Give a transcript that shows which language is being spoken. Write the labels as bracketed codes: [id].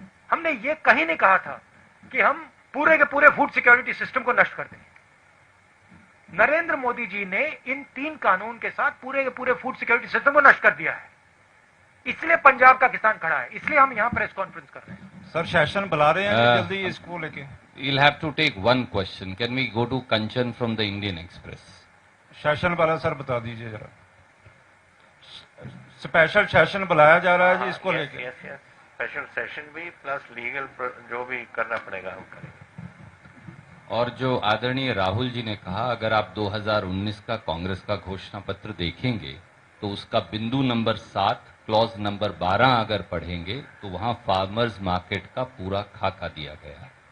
[hi] हमने ये कहीं नहीं कहा था कि हम पूरे के पूरे फूड सिक्योरिटी सिस्टम को नष्ट कर देंगे। नरेंद्र मोदी जी ने इन 3 कानून के साथ पूरे के पूरे फूड सिक्योरिटी सिस्टम को नष्ट कर दिया है। इसलिए पंजाब का किसान खड़ा है, इसलिए हम यहां प्रेस कॉन्फ्रेंस कर रहे हैं। सर, सेशन बुला रहे हैं जल्दी इसको लेके। [en] You'll have to take one question. Can we go to Kanchan from the Indian Express? [hi] Session वाला सर बता दीजिए जरा। स्पेशल सेशन बुलाया जा रहा है जी, इसको लेके। स्पेशल सेशन भी प्लस लीगल जो भी करना पड़ेगा हम करेंगे। और जो आदरणीय राहुल जी ने कहा, अगर आप 2019 का कांग्रेस का घोषणा पत्र देखेंगे तो उसका बिंदु नंबर 7 क्लॉज नंबर 12 अगर पढ़ेंगे तो वहां फार्मर्स मार्केट का पूरा खाका दिया गया।